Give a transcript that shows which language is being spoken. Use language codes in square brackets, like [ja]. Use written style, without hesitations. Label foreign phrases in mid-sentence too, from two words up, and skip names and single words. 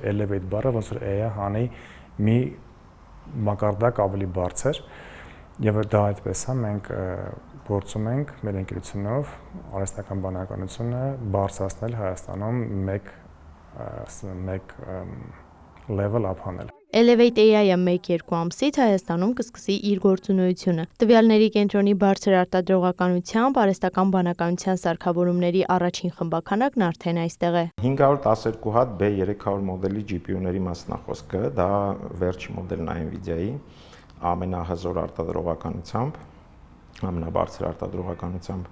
[hy] elevate բառը ոնց որ AI հանի մի մակարդակ ավելի բարձր եւ դա այդպես է մենք գործում ենք մեր ընկերությունով արհեստական բանականությունը բարձրացնել Հայաստանում մեկ [en] level up [hy] անել։ Elevate AI-ը 1-2 ամսից Հայաստանում կսկսի իր գործունեությունը։ Տվյալների կենտրոնի բարձր արտադրողականությամբ արհեստական բանականության սարքավորումների առաջին խմբաքանակն արդեն այստեղ է։ 512 հատ B300 մոդելի GPU-ների մասնախոսքը, դա վերջի մոդելն է Nvidia-ի, ամենահզոր արտադրողականությամբ, ամենաբարձր արտադրողականությամբ։